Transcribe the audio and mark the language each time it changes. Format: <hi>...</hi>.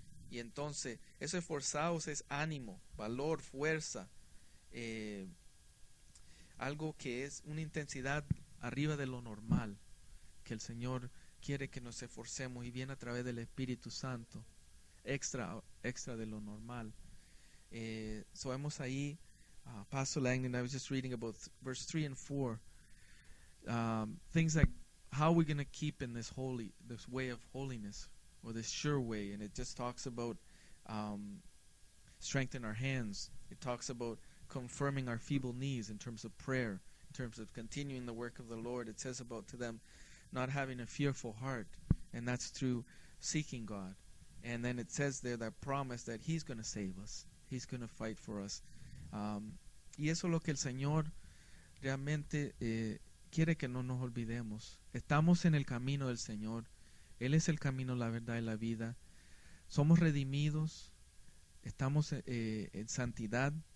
<es>Y entonces, eso esforzaos es ánimo, valor, fuerza, algo que es una intensidad arriba de lo normal, que el Señor quiere que nos esforcemos y viene a través del Espíritu Santo, extra de lo normal.</es> <en>So</en> <es>vemos ahí,</es> <en>Pastor Langdon, I was just reading about verse 3 and 4, things like how we're going to keep in this way of holiness, or this sure way, and it just talks about strengthen our hands. It talks about confirming our feeble knees in terms of prayer, in terms of continuing the work of the Lord. It says about to them not having a fearful heart, and that's through seeking God. And then it says there that promise that He's going to save us. He's going to fight for us.</en> <es>Y eso es lo que el Señor realmente quiere que no nos olvidemos. Estamos en el camino del Señor. Él es el camino, la verdad y la vida. Somos redimidos. Estamos en santidad.</es>